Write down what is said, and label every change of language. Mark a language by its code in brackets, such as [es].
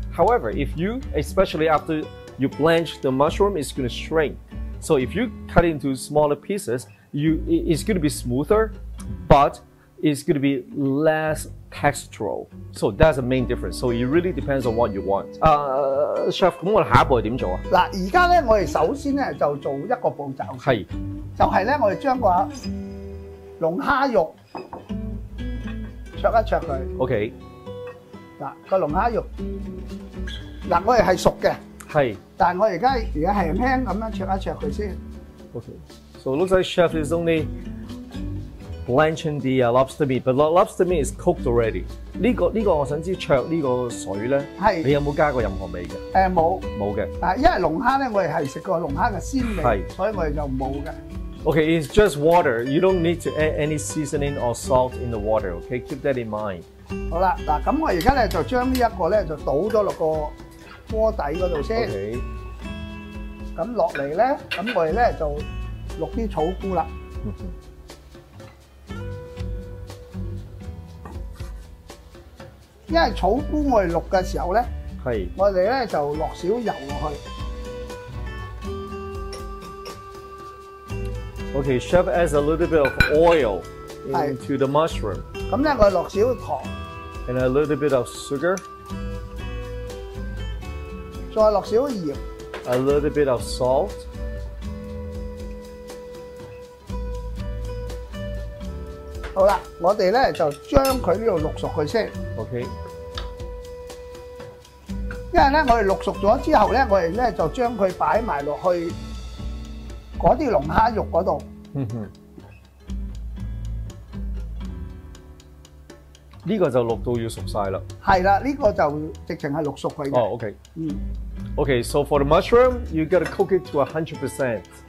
[en] However, if you, especially after you blanch the mushroom, it's going to shrink. So if you cut it into smaller pieces, it's going to be smoother, but it's going to be less textural. So that's the main difference. So it really depends on what you want. [yue] Chef, 咁我哋下一步係點做啊？嗱，而家咧我哋首先咧就做一個步驟，係，就係咧我哋將個龍蝦肉灼一灼佢。 OK。嗱，個龍蝦肉，嗱我哋係熟嘅。係，但係我而家係輕輕咁樣灼一灼佢先。 [en] Okay, so it looks like chef is only blanching the lobster meat, but the lobster meat is cooked already. [yue] 呢個我想知灼呢個水咧，係你有冇加過任何味嘅？冇嘅。因為龍蝦咧，我哋係食過龍蝦嘅鮮味，所以我哋就冇嘅。 [en] Okay, it's just water. You don't need to add any seasoning or salt in the water. Okay, keep that in mind. [yue] 好啦，嗱咁我而家咧就將呢一個咧就倒咗落個鍋底嗰度先。Okay. 咁落嚟咧，咁我哋咧就落啲草菇啦。因為草菇我哋淥嘅時候咧，係我哋咧就落少油落去。 [en] Okay, chef adds a little bit of oil into the mushroom. [yue] 咁咧我落少糖。 [en] And a little bit of sugar. [yue] 再落少鹽。 [en] A little bit of salt. [yue] 好啦，我哋咧就將佢呢度淥熟佢先。 OK。因為咧，我哋淥熟咗之後咧，我哋咧就將佢擺埋落去嗰啲龍蝦肉嗰度。呢個就淥到要熟晒啦。係啦，呢個就直情係淥熟佢嘅。哦 ，OK。 [en] Okay, so for the mushroom, you gotta cook it to 100%.